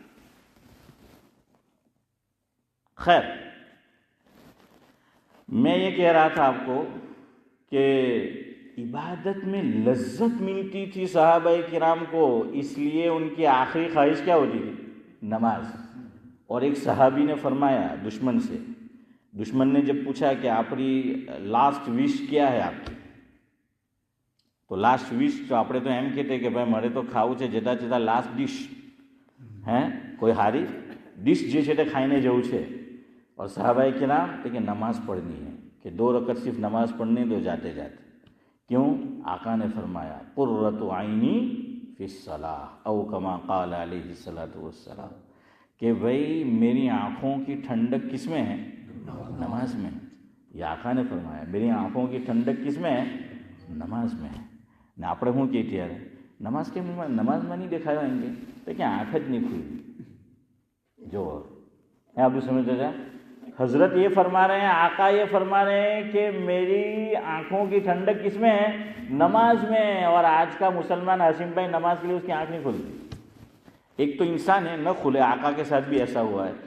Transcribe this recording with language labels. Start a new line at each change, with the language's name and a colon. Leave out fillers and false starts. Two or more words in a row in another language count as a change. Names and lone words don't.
Urdu: خیر میں یہ کہہ رہا تھا آپ کو کہ عبادت میں لذت ملتی تھی صحابہ کرام کو، اس لیے ان کی آخری خواہش کیا ہوتی تھی، نماز. اور ایک صحابی نے فرمایا دشمن سے، دشمن نے جب پوچھا کہ آپ کی
English: last wish
Urdu: کیا ہے آپ کی،
Gujarati: તો
English: last wish
Gujarati: તો આપણે તો એમ કહેતે કે ભાઈ મારે તો ખાવું છે જતા જતા
English: last dish,
Gujarati: હે કોઈ હારી ડિશ જે છે તે ખાઈને જવું છે.
Urdu: और صحابہ کرام کہ نماز پڑھنی ہے، کہ 2 رکعت صرف نماز پڑھنی دو جاتے جاتے. کیوں؟ آقا نے فرمایا
Arabic: قرۃ عینی فی الصلاۃ او کما قال علیہ الصلاۃ والسلام،
Urdu: کہ بھائی میری آنکھوں کی ٹھنڈک کس میں ہے، نماز میں. یہ آقا نے فرمایا میری آنکھوں کی ٹھنڈک کس میں ہے، نماز میں ہے.
Gujarati: ને આપણે શું કહીએ ત્યારે નમાઝ કેમ નમાઝમાં નહીં દેખાડવા એમ કે કે આંખ જ નહીં ખુલી.
Urdu: જો آپ بھی سمجھ جائے، حضرت یہ فرما رہے ہیں، آقا یہ فرما رہے ہیں کہ میری آنکھوں کی ٹھنڈک کس میں ہے، نماز میں. اور آج کا مسلمان حسین بھائی نماز کے لیے اس کی آنکھ نہیں کھلتی. ایک تو انسان ہے نہ کھلے، آقا کے ساتھ بھی ایسا ہوا ہے.